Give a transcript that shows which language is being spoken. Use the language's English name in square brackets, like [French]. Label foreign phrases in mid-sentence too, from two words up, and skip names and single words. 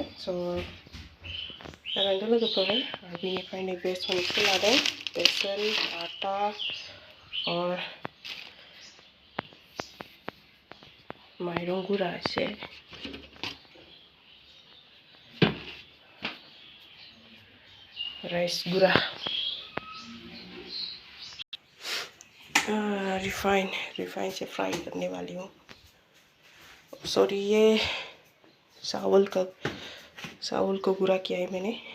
[Bodo] नायलांदो लोगोफोर। बेनिफ्राय नै बेसनखौ लादों, बेसन, [Hindi] आटा और [Bodo] माइरं गुरा एसे, राइस गुरा, [Hindi] रिफाइन से फ्राई करने वाली हूँ। सॉरी, ये चावल को गुरा किया है मैंने।